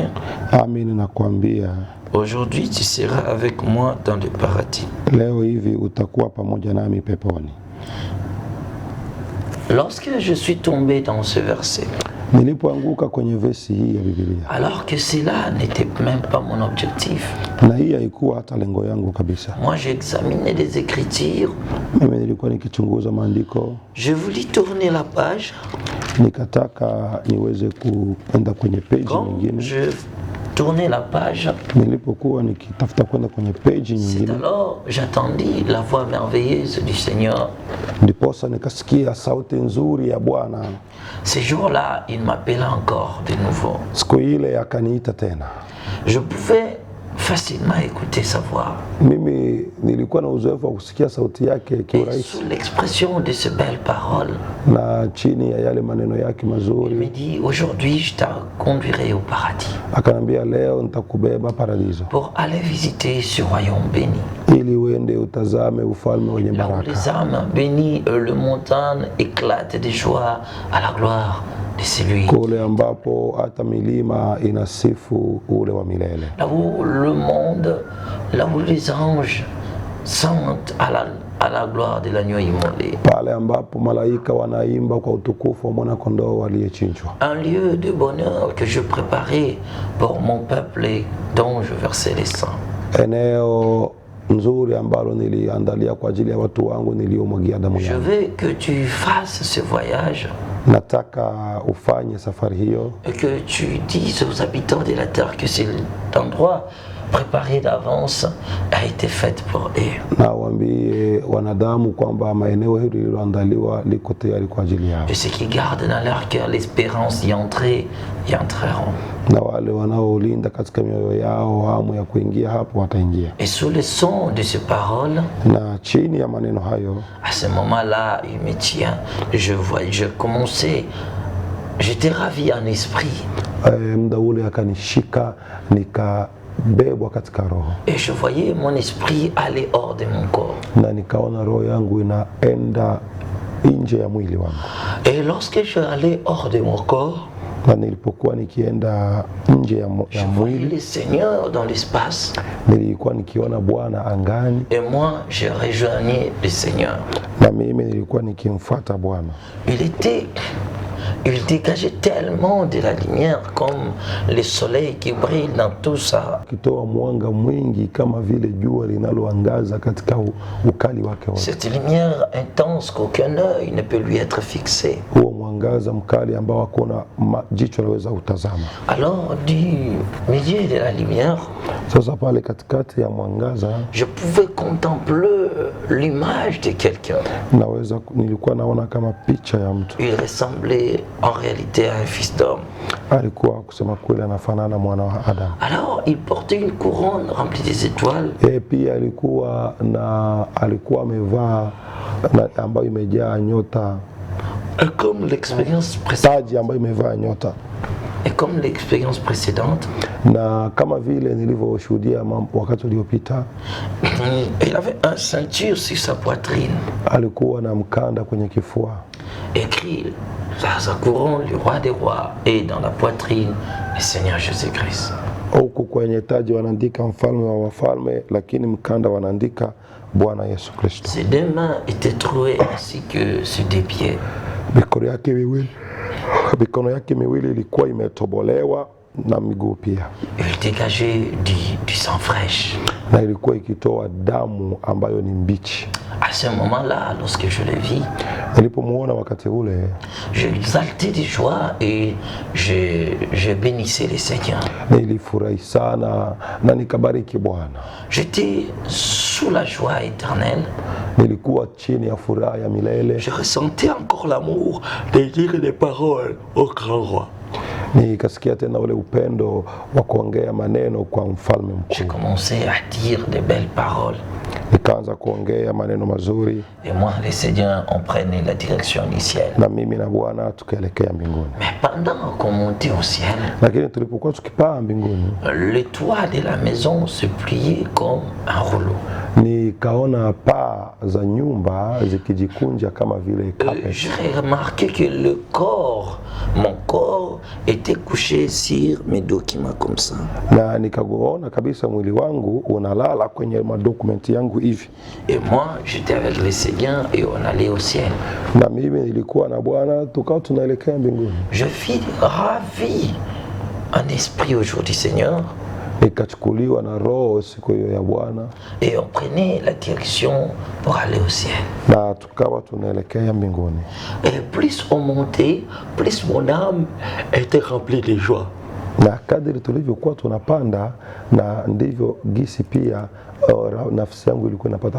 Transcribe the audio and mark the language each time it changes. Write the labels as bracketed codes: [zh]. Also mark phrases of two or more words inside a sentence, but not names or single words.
[sw] amini nakwambia, [fr] aujourd'hui tu seras avec moi dans le paradis. [sw] leo hivi utakuwa pamoja nami peponi. [fr] Lorsque je suis tombé dans ce verset, [sw] Nilipoanguka kwenye vesi hii ya Biblia, [fr] alors que cela n'était même pas mon objectif, [sw] na hii haikuwa hata lengo yangu kabisa. [fr] moi j'ai examiné les Écritures, [sw] Mimi nilikuwa nikichunguza maandiko, [fr] je voulais tourner la page. [sw] nikataka niweze kuenda kwenye peji [fr] Quand [sw] nyingine. [fr] je tournais la page, [sw] Nilipokuwa nikitafuta kwenda kwenye peji [fr] c'est [sw] nyingine, [fr] alors j'attendis la voix merveilleuse du Seigneur. [sw] ndiposa nikasikia sauti nzuri ya Bwana. [fr] Ces jours-là, il m'appela encore de nouveau. [sw] Siku ile akaniita tena. [fr] Je pouvais facilement écouter sa voix. [sw] Mimi nilikuwa na uzoefu wa kusikia sauti yake [fr] Et [sw] kiurahisi, [fr] sous l'expression de ces belles paroles, [sw] na chini ya yale maneno yake [fr] il me [sw] mazuri [fr] dit, aujourd'hui je te conduirai au paradis [sw] akanambia, leo nitakubeba paradiso [fr] pour aller visiter ce royaume béni, [sw] ili uende utazame ufalme wenye [fr] là où [sw] baraka, [fr] les âmes bénies et le montagne éclatent de joie à la gloire de celui, [sw] kule ambapo hata milima inasifu ule wa milele, [fr] là où le monde, là où les anges sentent à la gloire de l'agneau immolé. [sw] pale ambapo malaika wanaimba kwa utukufu wa mwana kondoo aliyechinjwa. [fr] Un lieu de bonheur que je préparais pour mon peuple et dont je versais le sang. [sw] Eneo nzuri ambalo niliandalia kwa ajili ya watu wangu niliomwagia damu [fr] Je [sw] yangu. [fr] veux que tu fasses ce voyage [sw] Nataka ufanye safari hiyo [fr] et que tu dises aux habitants de la terre que cet endroit préparé d'avance a été fait pour eux. [sw] na waambie wanadamu kwamba maeneo hili lililoandaliwa liko tayari kwa ajili yao, [fr] Et ceux qui gardent dans leur cœur l'espérance d'y entrer, y entreront. [sw] na wale wanaolinda katika mioyo yao hamu ya kuingia hapo wataingia. [fr] Et sous le son de ces paroles, [sw] Na chini ya maneno hayo, [fr] à ce moment-là, il me tient. Je commençais, j'étais ravi en esprit. [sw] muda ule akanishika nikabebwa katika roho, [fr] Et je voyais mon esprit aller hors de mon corps. [sw] na nikaona roho yangu inaenda nje ya mwili wangu, [fr] Et lorsque je allais hors de mon corps, [sw] na nilipokuwa nikienda nje ya [fr] je voyais [sw] mwili, [fr] le Seigneur dans l'espace. [sw] nilikuwa nikiona Bwana angani, [fr] Et moi, je rejoignais le Seigneur. [sw] na mimi nilikuwa nikimfuata Bwana. [fr] Il dégageait tellement de la lumière comme le soleil qui brille dans tout ça. [sw] Akitoa mwanga mwingi kama vile jua linaloangaza katika ukali wake wote. [fr] Cette lumière intense qu'aucun œil ne peut lui être fixé. [sw] Huo mwangaza mkali ambao hakuna jicho laweza utazama. [fr] Alors du milieu de la lumière, [sw] Sasa pale katikati ya mwangaza [fr] je pouvais contempler l'image de quelqu'un. [sw] nilikuwa naona kama picha ya mtu. [fr] Il ressemblait en réalité à un fils d'homme. [sw] Alikuwa kusema kweli anafanana mwana wa Adam. [fr] Alors il portait une couronne remplie des étoiles. [sw] Pia alikuwa amevaa ambayo imejaa nyota. [fr] Et comme l'expérience précédente, [sw] Taji ambayo imevaa nyota. [fr] et comme l'expérience précédente, [sw] Na kama vile nilivyoshuhudia wakati uliopita, [fr] il avait un ceinture sur sa poitrine, [sw] alikuwa na mkanda kwenye kifua, [fr] écrit sa couronne, le roi des rois, et dans la poitrine, le Seigneur Jésus-Christ. [sw] huku kwenye taji wanaandika mfalme wa wafalme, lakini mkanda wanaandika Bwana Yesu Kristo. [fr] Ses deux mains étaient trouées ainsi que ses deux pieds. [sw] Mikono yake miwili ilikuwa imetobolewa na miguu pia, [fr] Il dégageait du sang fraîche. [sw] na ilikuwa ikitoa damu ambayo ni mbichi. [fr] À ce moment-là, lorsque je le vis, [sw] Nilipomuona wakati ule, [fr] j'exaltais de joie et je bénissais le Seigneur. [sw] nilifurahi sana na nikabariki Bwana. [fr] J'étais sous la joie éternelle. [sw] Nilikuwa chini ya furaha ya milele. [fr] Je ressentais encore l'amour de dire des paroles au grand roi. [sw] Nikasikia tena ule upendo wa kuongea maneno kwa mfalme [fr] J'ai [sw] mkuu. [fr] commencé à dire de belles paroles. [sw] Nikaanza kuongea maneno mazuri, [fr] Et moi, le Seigneur, on prenait la direction du ciel. [sw] na mimi na Bwana tukaelekea mbinguni. [fr] Mais pendant qu'on montait au ciel, [sw] Lakini tulipokuwa tukipaa mbinguni, [fr] le toit de la maison se pliait comme un rouleau. [sw] nikaona paa za nyumba zikijikunja kama vile carpet. [fr] J'ai remarqué que le corps, mon corps, était couché sur mes documents comme ça. [sw] Na nikaona kabisa mwili wangu unalala kwenye madokumenti yangu hivi. [fr] Et moi, j'étais avec le Seigneur et on allait au ciel. [sw] Na mimi nilikuwa na Bwana, tukawa tunaelekea mbinguni. [fr] Je fus ravi en esprit au jour du Seigneur. [sw] Nikachukuliwa na roho siku hiyo ya Bwana, [fr] Et on prenait la direction pour aller au ciel. [sw] na tukawa tunaelekea mbinguni. [fr] Et plus on montait, plus mon âme était remplie de joie. [sw] Na kadiri tulivyokuwa tunapanda, na ndivyo gisi pia nafsi yangu ilikuwa inapata